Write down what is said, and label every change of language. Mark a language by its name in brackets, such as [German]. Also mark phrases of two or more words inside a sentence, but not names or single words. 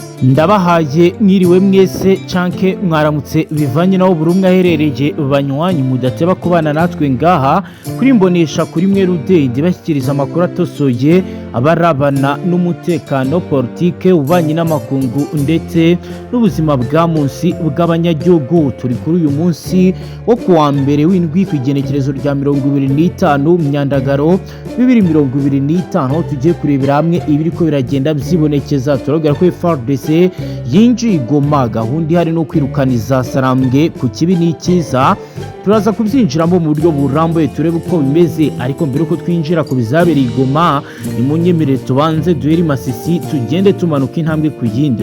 [Rundi] Ndabahaye mwiriwe mwese canke mwaramutse bivanye naho buri umwe aherereje banywanyi mudateba kubana natwe ngaha kuri mbonesha kuri mwe rudende bashyikiriza amakuru atosoye abarabana n'umutekano politique ubanye n'amakungu ndetse n'ubuzima bwa munsi bw'abanyagihugu. Turi kuri uyu munsi wo kuwa mbere w'indwi kwigenekerezo rya 25 myandagaro 2025 tugiye kurebera hamwe ibiriko biragenda byibonekeza. Turabwira ko Fardc Yinjiye Goma gahunda hari no kwirukaniza Sarambwe ku kibi n'ikiza. Turaza kubyinjiramo mu buryo burambuye turebe uko bimeze, ariko mbere uko twinjira ku bizabereye Goma ni mu nyemere tubanze duheri Masisi tugende tumanuka intambwe ku yindi.